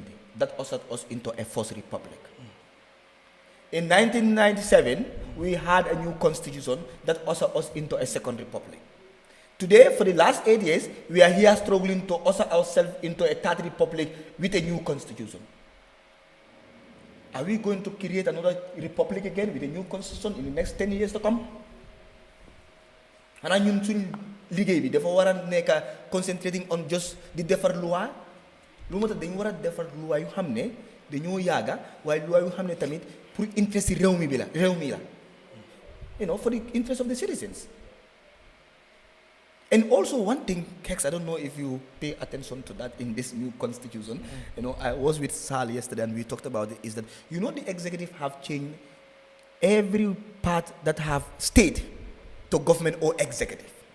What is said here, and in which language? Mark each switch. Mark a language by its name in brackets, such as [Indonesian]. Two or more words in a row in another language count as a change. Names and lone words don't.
[English] That ushered us into a first republic. In 1997, we had a new constitution that ushered us into a second republic. Today, for the last 8 years, we are here struggling to usher ourselves into a third republic with a new constitution. Are we going to create another republic again with a new constitution in the next 10 years to come? [Wolof] xanaa ñun suñ liggéey bi dafa war a nekk [English] concentrating on just [Wolof] di defar loi lu ma tax dañu war a defar loi yu xam ne dañoo yàgga waaye loi yu xam ne tamit pour interest réew mi la [English] for the interest of the citizens. And also one thing, KEXX, I don't know if you pay attention to that in this new constitution. I was with Sal yesterday and we talked about it, is that the executive have changed every part that have state to government or executive.